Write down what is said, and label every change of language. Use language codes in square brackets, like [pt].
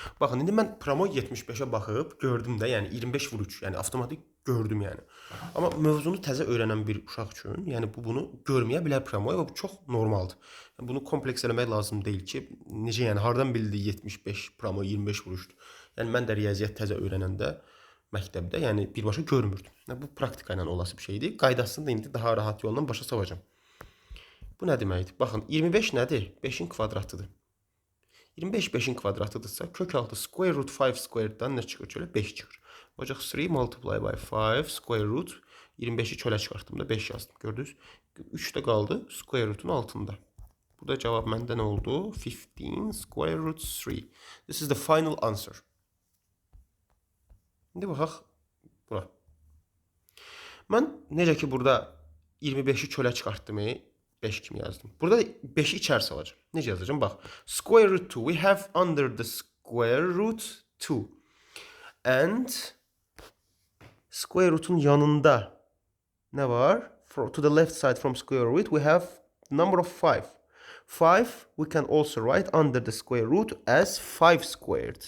[az] Baxın, indi mən promoy 75-ə baxıb gördüm də, yəni 25 vur 3, yəni avtomatik gördüm yəni. Amma mövzunu təzə öyrənən bir uşaq üçün, yəni bunu görməyə bilər promoy və bu çox normaldır. Yəni, bunu kompleks eləmək lazım deyil ki, necə yəni hardan bildi 75 promoy 25 vur 3-dür. Yəni mən də riyaziyyat təzə öyrənəndə məktəbdə, yəni birbaşa görmürdüm. Yəni, bu praktika ilə olası bir şeydir. Qaydasını da indi daha rahat yolla başa salacağam. Bu nə deməkdir? Baxın, 25 nədir? 5-in kvadratıdır. 25 5-in kvadratıdırsa, kök altı [en] square root 5 squared'dan [az] nə çıxır? Çölə 5 çıxır. Olacaq 3 [en] multiply by 5 square root [az] 25-i çölə çıxartdım da 5 yazdım. Gördünüz? 3 də qaldı square root'un altında. Bu da cavab məndə nə oldu? [en] 15 square root 3. This is the final answer. [az] İndi baxaq bura. Mən necə ki burada 25-i çölə çıxartdım, 5 kimi yazdım. Burada 5'i içərisi alacağım. Necə yazacağım? Bax. Square root 2. [en] We have under the square root 2. [az] And square root'un yanında ne var? [en] To the left side from square root we have number of 5. 5 we can also write under the square root as 5 squared.